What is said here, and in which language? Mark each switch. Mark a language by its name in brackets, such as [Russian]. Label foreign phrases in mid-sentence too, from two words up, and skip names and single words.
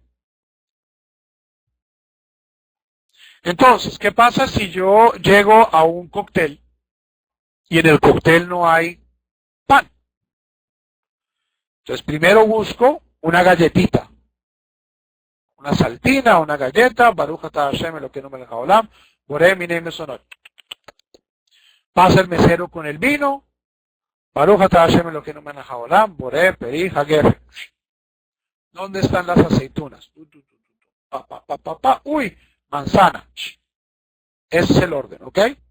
[Spanish] Entonces, ¿qué pasa si yo llego a un cóctel y en el cóctel no hay pan? Entonces, primero busco una galletita, una saltina, una galleta, [Hebrew] ברוך אתה השם אלקינו מלך העולם בורא מיני מזונות. [Spanish] Pasa el mesero con el vino, [Hebrew] ברוך אתה השם אלקינו מלך העולם בורא פרי הגפן. [Spanish] ¿Dónde están las aceitunas? Uy, manzana. Ese es el orden, ¿ok?